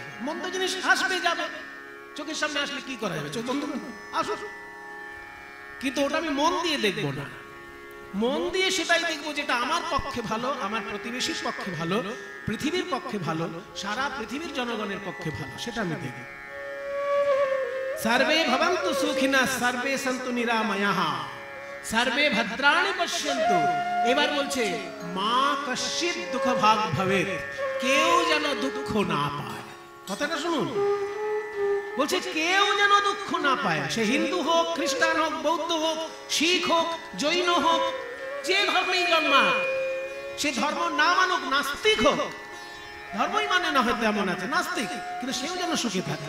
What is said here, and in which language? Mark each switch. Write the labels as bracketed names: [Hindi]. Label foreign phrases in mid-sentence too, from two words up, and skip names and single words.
[Bangla] মন্দ জিনিস আসবে যাবে, চোখের সামনে আসলে কি করা যাবে, চোখ বন্ধ করে আসো, কিন্তু ওটা আমি মন দিয়ে দেখবো না। মন দিয়ে সেটাই দেখবো যেটা আমার পক্ষে ভালো, আমার প্রতিবেশীর পক্ষে ভালো, পৃথিবীর পক্ষে ভালো, সারা পৃথিবীর জনগণের পক্ষে ভালো, সেটা আমি দেখব। [Sanskrit] সর্বে ভবন্তু সুখিনা সর্বে সন্তু নিরাময়াঃ সর্বে ভদ্রাণি পশ্যন্তু। [Bangla] এবার বলছে [Sanskrit] মা কশ্চিৎ দুঃখ ভাগ ভবেৎ, [Bangla] কেউ যেন দুঃখ না পায়। কথাটা শুনুন, বলছে কেউ যেন দুঃখ না পায়। সে হিন্দু হোক, খ্রিস্টান হোক, বৌদ্ধ হোক, শিখ হোক, জৈন হোক, যে ধর্মেই জন্মাক, সে ধর্ম না মানুক, নাস্তিক হোক, ধর্মই মানে না হয়তো এমন আছে নাস্তিক, কিন্তু সেও যেন সুখে থাকে।